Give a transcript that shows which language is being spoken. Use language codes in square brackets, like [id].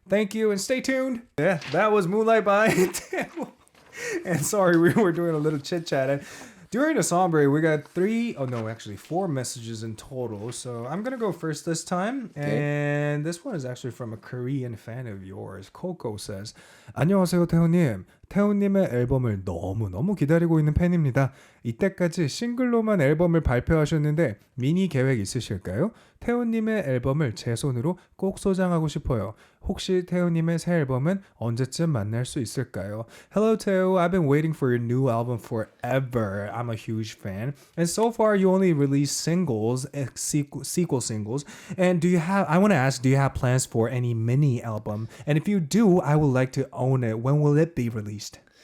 [en] Thank you and stay tuned. Yeah, that was Moonlight by TAEWOO. And sorry, we were doing a little chit chat. And during the song break, we got 4 messages in total. So I'm going to go first this time. Okay. And this one is actually from a Korean fan of yours. Coco says, [ko] 안녕하세요, 태호님. 태호님의 앨범을 너무 기다리고 있는 팬입니다. 이때까지 싱글로만 앨범을 발표하셨는데 미니 계획 있으실까요? 태호님의 앨범을 제 손으로 꼭 소장하고 싶어요. 혹시 태호님의 새 앨범은 언제쯤 만날 수 있을까요? [en] Hello, Teo. I've been waiting for your new album forever. I'm a huge fan. And so far, you only released singles, sequel singles. And I want to ask, do you have plans for any mini album? And if you do, I would like to own it. When will it be released?